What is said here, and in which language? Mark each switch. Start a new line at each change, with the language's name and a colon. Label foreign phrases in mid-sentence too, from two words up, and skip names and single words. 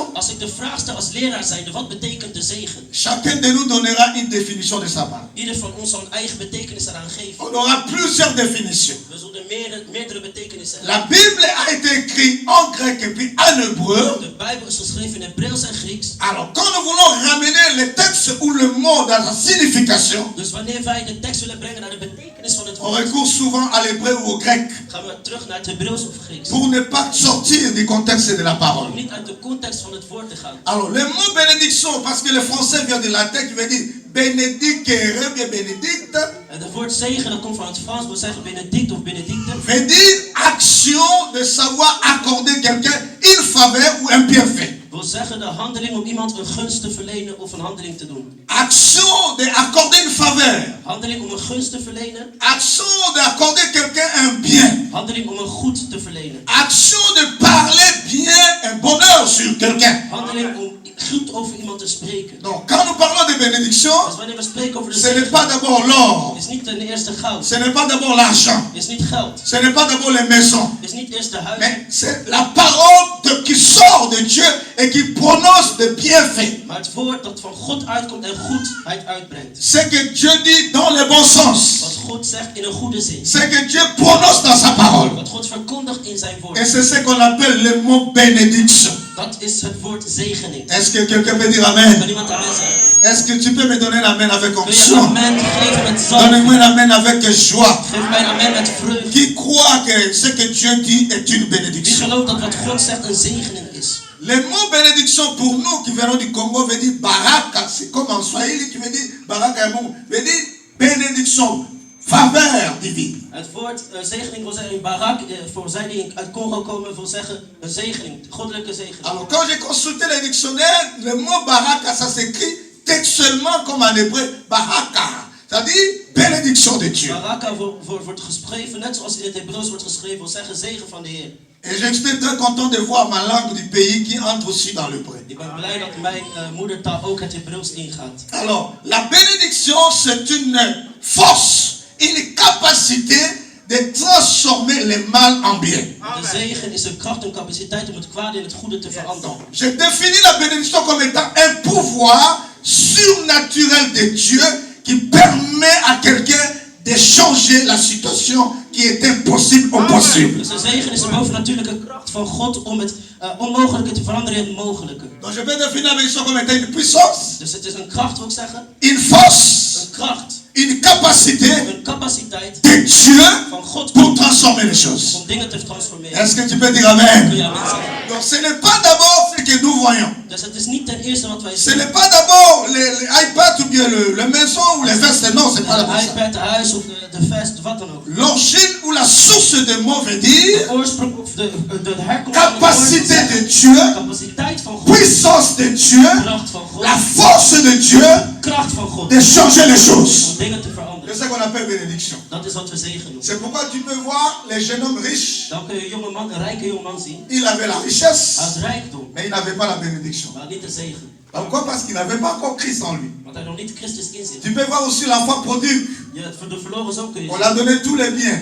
Dutch: Als ik de vraag stel als leraar zijnde, wat betekent de zegen?
French: Chacun de nous donnera une définition de sa part.
Dutch: Ieder van ons zal een eigen betekenis eraan geven.
French: On aura plusieurs définitions.
Dutch: We zullen meerdere betekenissen
French: La
Dutch: hebben.
French: Bible a été écrite en grec et puis en hébreu.
Dutch: De Bijbel is geschreven in Hebreeuws en Grieks.
French: Alors, quand nous voulons ramener le texte ou le mot dans sa signification,
Dutch: Dus wanneer wij de tekst willen brengen naar de betekenis van het
French: on
Dutch: woord,
French: recourt souvent à l'hébreu ou au grec
Dutch: gaan we terug naar het Hebreeuws of Grieks.
French: pour ne pas sortir du contexte de la parole.
Dutch: Om niet uit de context van het woord te gaan.
French: Alors, le mot bénédiction, parce que le français vient de latin qui veut dire bénédicere, bien bénédicte,
Dutch: En het woord zegen, dat komt van het Frans, we zeggen benedict of benedicte.
French: veut dire action de savoir accorder quelqu'un une faveur ou un bienfait.
Dutch: Wil zeggen de handeling om iemand een gunst te verlenen of een handeling te doen.
French: Action de accorder une faveur.
Dutch: Handeling om een gunst te verlenen.
French: Action de accorder quelqu'un un bien.
Dutch: Handeling om een goed te verlenen.
French: Action de parler bien, un bonheur sur quelqu'un.
Dutch: Handeling om goed over iemand te spreken.
French: Donc, quand nous parlons de bénédiction,
Dutch: Dus wanneer we spreken over de
French: ce n'est
Dutch: zegen,
French: pas d'abord l'or,
Dutch: is niet ten eerste goud.
French: ce n'est pas d'abord l'argent,
Dutch: Is niet geld.
French: ce n'est pas d'abord les maisons,
Dutch: Is niet eerst de huis.
French: mais c'est la parole qui sort de Dieu et qui prononce de bienfaits.
Dutch: Maar het woord dat van God uitkomt en goedheid uitbrengt.
French: Ce que Dieu dit dans le bon sens,
Dutch: Wat God zegt in een goede zin.
French: ce que Dieu prononce dans sa parole.
Dutch: Wat God verkondigt in zijn woord.
French: Et c'est ce qu'on appelle le mot bénédiction.
Dutch: Dat is het woord zegening.
French: Est-ce que quelqu'un peut dire
Dutch: Kan
French: amen?
Dutch: iemand amen zeggen?
French: Est-ce que tu peux me donner un amen avec
Dutch: Kun je een
French: onction?
Dutch: amen geven met zalving?
French: Donnez-moi un amen avec joie.
Dutch: Geef mij een amen met vreugde.
French: Qui croit que ce que Dieu dit est une
Dutch: Wie
French: bénédiction?
Dutch: gelooft dat wat God zegt een zegening is?
French: Le mot bénédiction pour nous qui venons du Congo veut dire baraka. C'est comme en Swahili qui veut dire baraka, veut dire bénédiction, faveur divine.
Dutch: Het woord zegening wil zeggen in Barak, voor zij die uit Congo komen, wil zeggen een zegening, goddelijke zegening.
French: Alors quand j'ai consulté le dictionnaire, le mot baraka, ça s'écrit textuellement comme en hébreu, baraka. C'est-à-dire bénédiction de Dieu.
Dutch: Baraka wordt geschreven, net zoals in het Hebreeuws wordt geschreven, wil zeggen zegen van de Heer.
French: Et j'étais très content de voir ma langue du pays qui entre aussi dans l'hébreu.
Dutch: Ik ben blij dat mijn moedertaal ook het Hebreeuws ingaat.
French: Alors, la bénédiction, c'est une force, une capacité de transformer le mal en bien.
Dutch: De zegen is een kracht en capaciteit om het kwade in het goede te veranderen.
French: Je définis la bénédiction comme étant un pouvoir surnaturel de Dieu qui permet à quelqu'un de changer la situation qui est impossible au possible.
Dutch: Dus de zegen is een bovennatuurlijke kracht van God om het onmogelijke te veranderen in het mogelijke.
French: Donc je peux définir la bénédiction comme étant une puissance,
Dutch: Dus het is een kracht, wil ik zeggen.
French: une force,
Dutch: Een kracht,
French: une capacité
Dutch: een capaciteit
French: de Dieu
Dutch: van God
French: pour transformer les choses.
Dutch: om dingen te transformeren.
French: Est-ce que tu peux dire
Dutch: Kun
French: amen?
Dutch: je amen zeggen?
French: Donc ce n'est pas d'abord ce que nous voyons.
Dutch: Dus het is niet ten eerste wat wij
French: Ce
Dutch: zien.
French: n'est pas d'abord les iPads ou bien le maison ou les vestes. Non, c'est pas
Dutch: De
French: d'abord ça.
Dutch: iPad, de huis of de vest, wat dan ook.
French: L'origine ou la source de mot veut dire
Dutch: De oorsprong of de herkomst van het woord wil
French: capacité
Dutch: zeggen,
French: de Dieu,
Dutch: capaciteit van God,
French: puissance de Dieu,
Dutch: kracht van God,
French: la force de Dieu
Dutch: kracht van God
French: de changer les choses.
Dutch: om dingen te
French: C'est
Dutch: veranderen.
French: ça qu'on appelle bénédiction.
Dutch: Dat is wat we zegen noemen.
French: C'est pourquoi tu peux voir les jeunes hommes riches.
Dutch: Dan kun je een rijke jongeman zien.
French: Il avait la richesse,
Dutch: Hij had rijkdom,
French: mais il n'avait pas la bénédiction.
Dutch: maar niet de zegen.
French: Pourquoi? Parce qu'il n'avait pas encore Christ en lui.
Dutch: Want hij nog niet Christus in zich.
French: Tu peux voir aussi l'enfant prodigue.
Dutch: De verloren zoon kun je
French: On
Dutch: zien.
French: l'a donné tous les biens.